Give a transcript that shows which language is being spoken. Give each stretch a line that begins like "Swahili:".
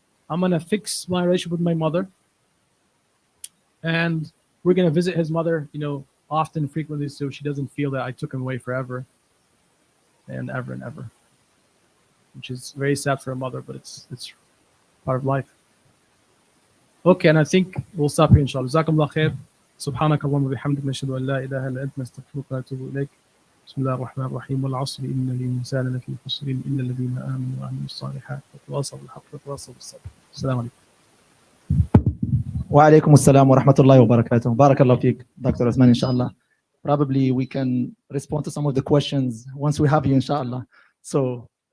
English: I'm going to fix my relationship with my mother, and we're going to visit his mother, often, frequently, so she doesn't feel that I took him away forever and ever and ever, which is very sad for a mother, but it's part of life. Okay, and I think we'll stop here, inshallah.
Arabic: Jazakumullah khair. سبحانك اللهم وبحمدك نشهد أن لا إله إلا أنت نستغفرك ونتوب إليك. بسم الله الرحمن الرحيم. والعصر إن الإنسان لفي خسر إلا الذين آمنوا وعملوا الصالحات وتواصوا بالحق وتواصوا بالصبر. السلام عليكم. وعليكم السلام ورحمة الله وبركاته. بارك الله فيك, Dr.
English: Othman, inshallah. Probably we can respond to some of the questions once we have you, inshallah. So